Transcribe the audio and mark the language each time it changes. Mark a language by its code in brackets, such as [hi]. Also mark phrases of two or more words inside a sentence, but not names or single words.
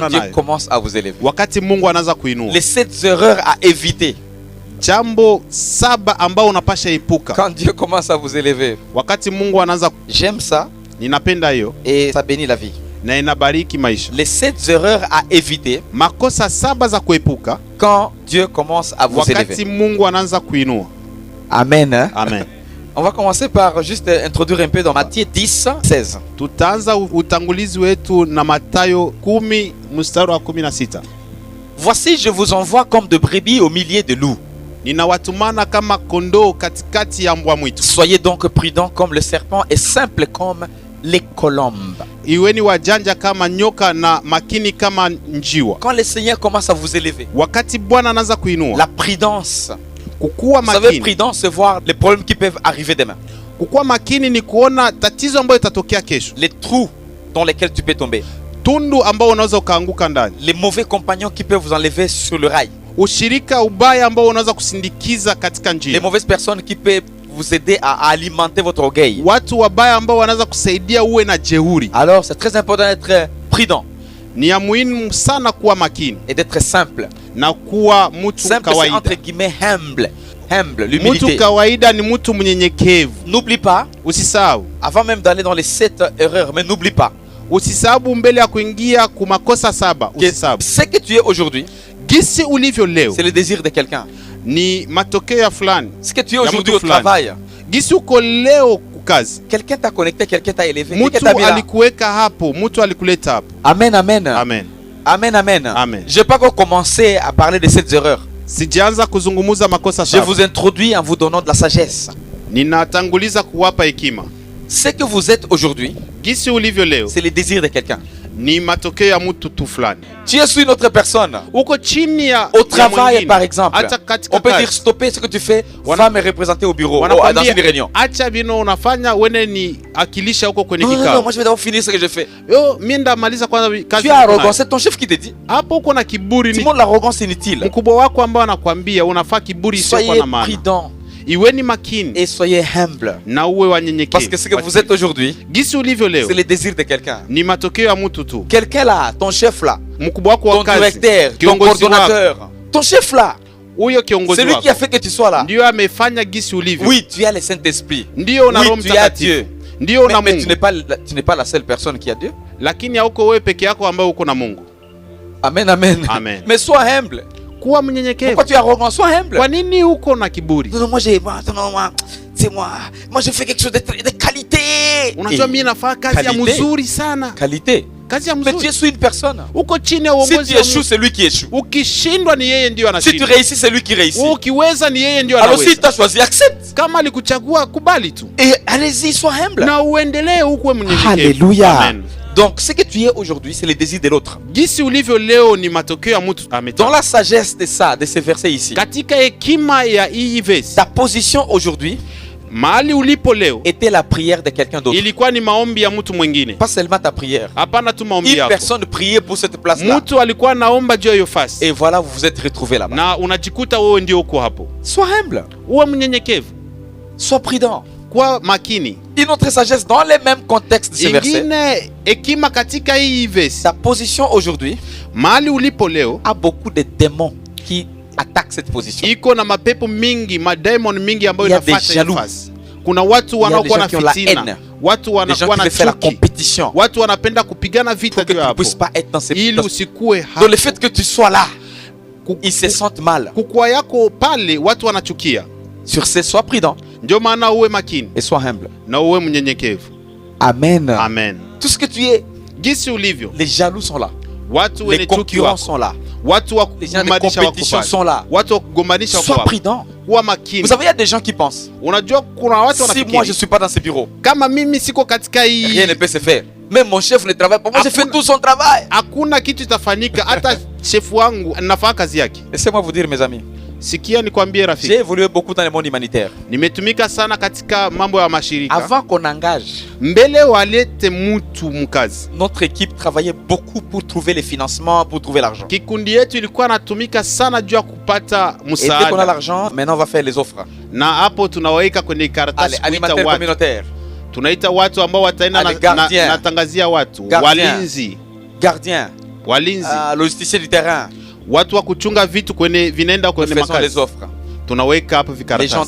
[fr] quand Dieu [sw] nayo [fr] commence à vous élever. [sw] wakati Mungu anaanza kuinua. [fr] Les 7 erreurs à éviter [sw] Jambo 7 ambao unapasha epuka [fr] quand Dieu commence à vous élever. [sw] wakati Mungu anaanza. [fr] J'aime ça [sw] Ninapenda hiyo [fr] et ça bénit la vie. [sw] na inabariki maisha. [fr] Les 7 erreurs à éviter [sw] Makosa 7 za kuepuka [fr] quand Dieu commence à vous [sw] wakati [fr] élever. [sw] Mungu anaanza kuinua. [fr] Amen. Hein? [sw] Amen. [fr] On va commencer par juste introduire un peu dans Matthieu 10, 16. [sw] Tutaanza utangulizi wetu na Mathayo 10 mstari wa 16. [fr] Voici, je vous envoie comme de brebis au milieu de loups. [sw] Ninawatumana kama kondoo katikati ya mbwa mwitu. [fr] Soyez donc prudents comme le serpent et simples comme les colombes. [sw] Iweni wajanja kama nyoka na makini kama njiwa. [fr] Quand le Seigneur commence à vous élever, [sw] Wakati Bwana anaanza kuinua, [fr] la prudence. [sw] kukuwa [fr] Vous savez, [sw] makini. [fr] prudence, c'est voir les problèmes qui peuvent arriver demain. [sw] Kukuwa makini ni kuona tatizo ambayo itatokea kesho, [fr] Les trous dans lesquels tu peux tomber. [sw] tundu ambao unaweza ukaanguka ndani, [fr] Les mauvais compagnons qui peuvent vous enlever sur le rail. [sw] ushirika ubaya ambao unaweza kusindikiza katika [fr] Les [sw] njia, [fr] mauvaises personnes qui peuvent vous aider à alimenter votre orgueil. [sw] watu wabaya ambao wanaweza kusaidia uwe na jeuri. [fr] Alors, c'est très important d'être prudent [sw] Ni ya muhimu sana kuwa makini [fr] et d'être simple. [sw] na kuwa mtu [fr] Simple, c'est entre [sw] kawaida. [fr] guillemets humble. Humble, [sw] Mtu [fr] l'humilité. [sw] kawaida ni mtu mnyenyekevu. [fr] N'oublie pas, [sw] Usisahau, [fr] avant même d'aller dans les 7 erreurs, mais n'oublie pas [sw] usisahau mbele ya kuingia kumakosa 7. [fr] que [sw] Usisahau [fr] ce que tu es aujourd'hui, [sw] gisi ulivyo leo [fr] c'est le désir de quelqu'un. [sw] ni matokeo ya fulani. [fr] Ce que tu es [sw] Ya [fr] aujourd'hui [sw] mtu [fr] au [sw] fulani. [fr] travail, [sw] Gisi uko leo kukazi. [fr] Quelqu'un t'a connecté, quelqu'un t'a élevé, quelqu'un [sw] Mutu [fr] t'a mis là. [sw] alikuweka hapo, mutu alikuleta hapo. [fr] Amen, amen. [sw] Amen. [fr] Amen, amen. [sw] Amen. [fr] Je n'ai pas encore commencé à parler de cette erreur. [sw] Sijaanza kuzungumuza makosa [fr] Je [sw] saba. [fr] vous introduis en vous donnant de la sagesse. [sw] Ninatanguliza kuwapa hekima. [fr] Ce que vous êtes aujourd'hui, [sw] Gisi ulivyo leo [fr] c'est le désir de quelqu'un. [sw] ni matokeo ya mtu tu fulani. [fr] Tu es sur une autre personne. [sw] Uko chini ya [fr] Au travail, par exemple, [sw] Hata katika [fr] on peut [sw] kazi. [fr] dire stopper ce que tu fais, femme est représentée au bureau, dans [sw] Wanakwambia, [fr] une réunion. [sw] acha vino unafanya wene ni akilisha huko kwenye [fr] Non, non, non, [sw] kikao. [fr] moi je vais d'abord finir ce que je fais. [sw] Yo, mimi ndamaliza kwanza kazi. [fr] Tu es arrogant, c'est ton chef qui te dit. [sw] Hapo uko na kiburi, [fr] Tout [sw] ni [fr] le monde, l'arrogance c'est inutile. [sw] mkubwa wako ambao anakuambia unafaa kiburi sio kwa [fr] Soyez [sw] na maana. [fr] prudents [sw] Iweni makini [fr] et soyez humbles. [sw] na uwe wanyenyekevu. [fr] Parce que ce que vous êtes aujourd'hui, [sw] Gisi ulivyo leo [fr] c'est le désir de quelqu'un. [sw] ni matokeo ya mtu tu. [fr] Quelqu'un là, ton chef là, [sw] Mkubwa wako wa [fr] ton [sw] kazi, [fr] directeur, ton [sw] kiongozi wako, [fr] coordonnateur, ton chef là, [sw] huyo kiongozi [fr] celui qui a [sw] wako [fr] fait que tu sois là. [sw] ndio amefanya gisi ulivyo. [fr] Oui, tu as le Saint-Esprit. [sw] Ndio una Roho [fr] Oui, tu as Dieu. [sw] Mtakatifu. Ndio una [fr] Mais tu [sw] Mungu. [fr] n'es pas la seule personne qui a Dieu. [sw] Lakini hauko wewe peke yako ambao uko na Mungu. [fr] Amen, amen. [sw] Amen. [fr] Mais sois humble. [sw] Kuwa mnyenyekevu. [fr] Pourquoi tu es arrogant? Sois humble. [sw] Kwa nini uko na kiburi? [fr] Non, non, c'est moi. Moi, je fais quelque chose de qualité. [sw] Unajua mimi nafanya kazi ya [fr] Qualité. [sw] mzuri sana. [fr] Qualité. [sw] Kazi ya [fr] Mais tu [sw] mzuri. [fr] es sous une personne. [sw] Uko chini ya [fr] Si [sw] uongozi [fr] tu [sw] wa [fr] échoues, [sw] Mungu. [fr] c'est lui qui échoue. [sw] Ukishindwa ni yeye ndio [fr] Si tu [sw] anashinda. [fr] réussis, c'est lui qui réussit. [sw] Ukiweza ni yeye ndio [fr] Alors si [sw] anaweza. [fr] tu as choisi, accepte. [sw] Kama alikuchagua kubali tu. [fr] Et allez-y, sois humble. [sw] Na uendelee ukuwe mnyenyekevu. [fr] Alléluia. [sw] Amen. [fr] Donc, ce que tu es aujourd'hui, c'est le désir de l'autre. [sw] Gisi ulivyo leo ni matokeo ya mtu [fr] Dans [sw] ametenda. [fr] la sagesse de ça, de ces versets ici, [sw] Katika hekima ya hii verse, [fr] ta position aujourd'hui [sw] mahali ulipo leo [fr] était la prière de quelqu'un d'autre. [sw] ilikuwa ni maombi ya mtu mwingine. [fr] Pas seulement ta prière. [sw] Hapana tu maombi [fr] Une [sw] yako. [fr] personne priait pour cette place-là. [sw] Mtu alikuwa naomba juu ya hiyo fasi. [fr] Et voilà, vous vous êtes retrouvés là-bas. [sw] Na unajikuta wewe ndio uko hapo. [fr] Sois humble. [sw] Uwe mnyenyekevu. [fr] Sois prudent. [sw] Kwa makini. [fr] Une autre sagesse dans les mêmes contextes de ces versets. [sw] Ingine hekima katika hii verse. [fr] Ta position aujourd'hui [sw] Mahali ulipo leo [fr] a beaucoup de démons qui attaquent cette position. [sw] iko na mapepo mingi, mademon mingi ambayo [fr] Il y a des [sw] inafuata hiyo [fr] jaloux. [sw] fasi. Kuna watu [fr] Il y a des [sw] wanaokuwa [fr] gens [sw] na [fr] qui ont la [sw] fitina. [fr] haine. [sw] Watu [fr] Les gens [sw] wanakuwa [fr] qui [sw] na [fr] veulent faire la [sw] chuki. [fr] compétition [sw] Watu wanapenda kupigana vita [fr] pour que [sw] juu [fr] tu ne [sw] hapo. [fr] puisses pas être dans ces [sw] Ili [fr] dans- [sw] usikue hapo. [fr] Donc le fait que tu sois là, ils se sentent mal. [sw] Kukua yako pale watu wanachukia. [fr] Sur ce, sois prudent [sw] Ndio maana uwe makini [fr] et sois humble. [sw] na uwe mnyenyekevu. [fr] Amen. [sw] Amen. [fr] Tout ce que tu es, [sw] Jinsi ulivyo, [fr] les jaloux sont là. [sw] watu [fr] Les [sw] wenye chuki [fr] concurrents [sw] wako, [fr] sont là. [sw] watu wa [fr] Les gens de [sw] kugombanisha wako [fr] compétition [sw] pale. [fr] sont là. [sw] Watu wa kugombanisha wako [fr] Sois [sw] hapo. [fr] prudent. [sw] Kuwa makini. [fr] Vous savez, il y a des gens qui pensent, [sw] Unajua kuna watu [fr] si moi je [sw] wanafikiri [fr] ne suis pas dans ce bureau, [sw] kama mimi siko katika [fr] rien [sw] hii, [fr] ne peut se faire. Même mon chef ne travaille pas. Moi, je fais [sw] Hakuna- [fr] tout son travail. [sw] hakuna kitu itafanyika. Hata shefu wangu anafanya kazi yake. [fr] Laissez-moi vous dire, mes amis, [sw] Sikia nikwambie [fr] j'ai [sw] rafiki, [fr] évolué beaucoup dans le monde humanitaire. [sw] nimetumika sana katika mambo ya mashirika. [fr] Avant qu'on engage, [sw] Mbele walete mtu mkazi, [fr] notre équipe travaillait beaucoup pour trouver les financements, pour trouver l'argent. [sw] kikundi yetu ilikuwa natumika sana juu ya kupata [fr] Et dès qu'on a [sw] msaada, [fr] l'argent, maintenant on va faire les offres. [sw] na hapo tunaweka kwenye [fr] Allez, [sw] karatasi kuita [fr] animateurs [sw] watu. [fr] communautaires, [sw] Tunaita watu ambao wataenda [fr] Allez, gardien. [sw] natangazia watu [fr] Gardien. [sw] walinzi, [fr] gardiens, [sw] walinzi, [fr] logisticiens du terrain. [sw] watu wa kuchunga vitu kwenye vinaenda [fr] Nous [sw] kwenye [fr] faisons les [sw] makazi. [fr] offres. [sw] Tunaweka hapo [fr] Les gens [sw] vikaratasi,